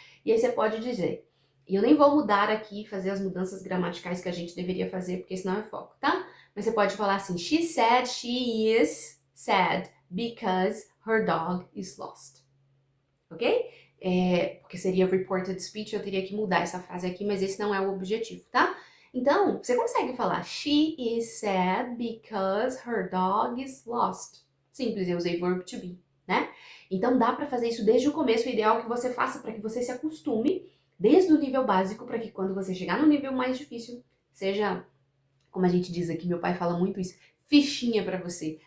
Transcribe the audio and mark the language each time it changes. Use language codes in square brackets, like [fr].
[pt] E aí você pode dizer, e eu nem vou mudar aqui, fazer as mudanças gramaticais que a gente deveria fazer, porque senão é foco, tá? Mas você pode falar assim, [en] she said she is sad because her dog is lost. Ok? [pt] Porque seria reported speech, eu teria que mudar essa frase aqui, mas esse não é o objetivo, tá? Então, você consegue falar, [en] she is sad because her dog is lost. [pt] Simples, eu usei verb to be, né? Então dá pra fazer isso desde o começo. O ideal é que você faça para que você se acostume desde o nível básico, para que quando você chegar no nível mais difícil, seja, como a gente diz aqui, meu pai fala muito isso, fichinha pra você.